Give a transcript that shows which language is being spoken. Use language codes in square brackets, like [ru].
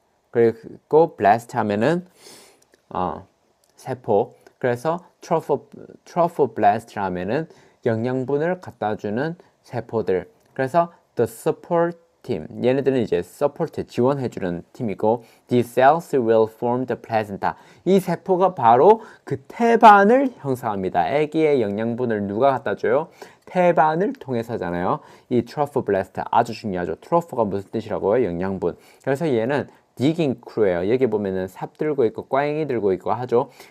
[ko] 그리고 blast 하면은 세포. 그래서 트로포블라스트라면은 영양분을 갖다 주는 세포들. 그래서 [en] the support team. [ko] 얘네들은 이제 support 지원해 주는 팀이고 [en] these cells will form the placenta. [ko] 이 세포가 바로 그 태반을 형성합니다. 아기의 영양분을 누가 갖다 줘요? 태반을 통해서잖아요. 이 트로포블라스트 아주 중요하죠. 트로포가 무슨 뜻이라고요? 영양분. 그래서 얘는 디깅 크루예요. 여기 보면은 삽 들고 있고 꽹이 들고 있고 하죠.